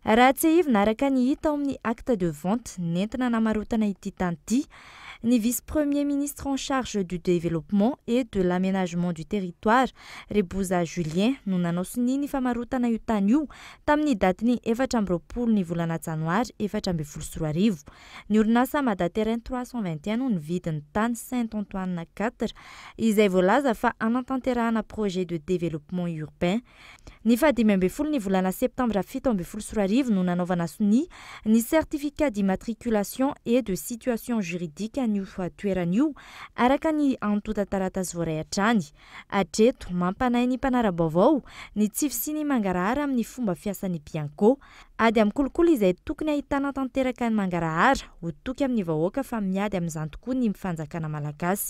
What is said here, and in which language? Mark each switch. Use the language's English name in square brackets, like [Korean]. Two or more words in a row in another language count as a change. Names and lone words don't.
[Malagasy] raha tsy aivina araka ny hita ao amin'ny [French] acte de vente [Malagasy] nentina namarotana ity tany ity ny [French] vice-premier ministre en charge du développement et de l'aménagement du territoire [Malagasy] Reboza Julien no nanao sininy famarotana io tany io tamin'ny datiny 4 ny volana janoary 2024. Ny orinasa Madaterrain 321 no nividiny tany Saint-Antoine 4 izay voalaza fa anatanterahana [French] projet de développement urbain. [Malagasy] Ny 15 ny volana septambra 2024 no nanaovana soni ny [French] certificat d'immatriculation et de situation juridique [Malagasy] an'io toerana io araka ny antota taratasy voaray hatrany. Hatreto mampanay ny mpanara-baovao ny tsify sy ny mangarahara amin'ny fomba fiasan'ny Bianco ady amin'ny kolokolo izay tokony ahitana tanteraka ny mangarahara ho toky amin'ny vahoaka fa miady amin'izany tokoa ny fanjakana malagasy.